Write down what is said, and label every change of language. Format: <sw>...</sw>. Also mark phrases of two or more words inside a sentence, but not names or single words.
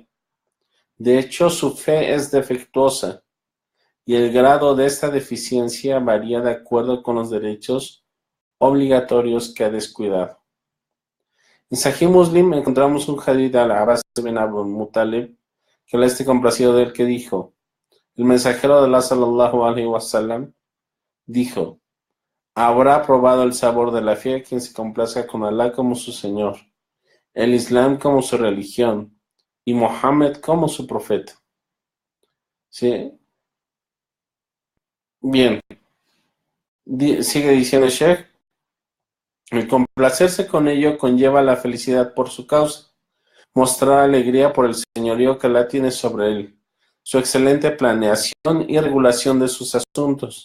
<es>De hecho, su fe es defectuosa y el grado de esta deficiencia varía de acuerdo con los derechos obligatorios que ha descuidado. En Sahih Muslim encontramos un hadith de Al-Abbas ibn Abu Muttalib, que Allah esté complacido de él, que dijo, el mensajero de Allah</es> <ar>صلى الله عليه وسلم</ar> <es>dijo, habrá probado el sabor de la fe quien se complazca con Allah como su Señor, el Islam como su religión y Mohammed como su profeta. ¿Sí? Bien, sigue diciendo el Sheikh, el complacerse con ello conlleva la felicidad por su causa, mostrar alegría por el señorío que Allah tiene sobre él, su excelente planeación y regulación de sus asuntos.</es>